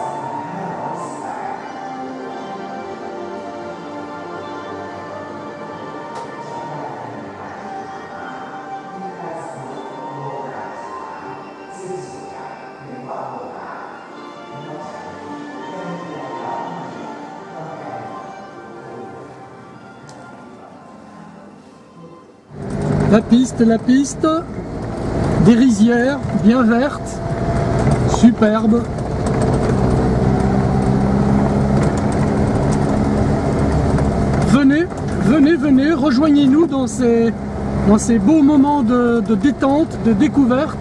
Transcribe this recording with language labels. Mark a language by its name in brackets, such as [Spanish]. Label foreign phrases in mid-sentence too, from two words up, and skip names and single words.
[Thai] 2518 มีการสำรวจโบราณสถานซึ่งส่วนใหญ่เป็นวัดโบราณนอกจากนี้ยังมีแหล่งเก่าใหม่ตั้งแต่ [French] La piste, des rizières bien vertes, superbes. Venez, rejoignez-nous dans ces beaux moments de détente, de découverte.